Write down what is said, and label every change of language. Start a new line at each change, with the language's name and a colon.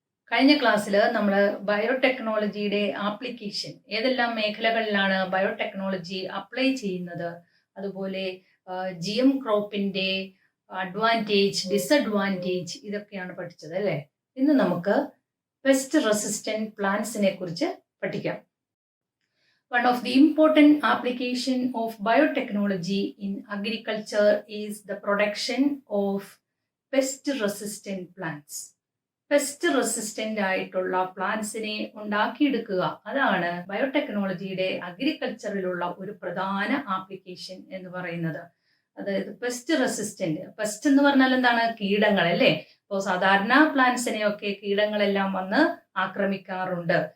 Malayalam: കഴിഞ്ഞ ക്ലാസ്സിൽ നമ്മൾ ബയോടെക്നോളജിയുടെ ആപ്ലിക്കേഷൻ ഏതെല്ലാം മേഖലകളിലാണ് ബയോടെക്നോളജി അപ്ലൈ ചെയ്യുന്നത്, അതുപോലെ GM ക്രോപ്പിന്റെ അഡ്വാൻറ്റേജ്, ഡിസഡ്വാൻറ്റേജ് ഇതൊക്കെയാണ് പഠിച്ചത് അല്ലേ. ഇന്ന് നമുക്ക് പെസ്റ്റ് റെസിസ്റ്റന്റ് പ്ലാന്റ്സിനെ കുറിച്ച് പഠിക്കാം.
English: One of the important application of biotechnology in agriculture is the production of pest resistant plants.
Malayalam: Pest resistant ആയിട്ടുള്ള പ്ലാന്റ്സിനെ ഉണ്ടാക്കിയെടുക്കുക, അതാണ് ബയോടെക്നോളജിയുടെ അഗ്രികൾച്ചറിലുള്ള ഒരു പ്രധാന ആപ്ലിക്കേഷൻ എന്ന് പറയുന്നത്. അതായത് പെസ്റ്റ് റെസിസ്റ്റന്റ്, പെസ്റ്റ് എന്ന് പറഞ്ഞാൽ എന്താണ്? കീടങ്ങൾ അല്ലേ. അപ്പോൾ സാധാരണ പ്ലാന്റ്സിനെയൊക്കെ കീടങ്ങളെല്ലാം വന്ന് ആക്രമിക്കാറുണ്ട്.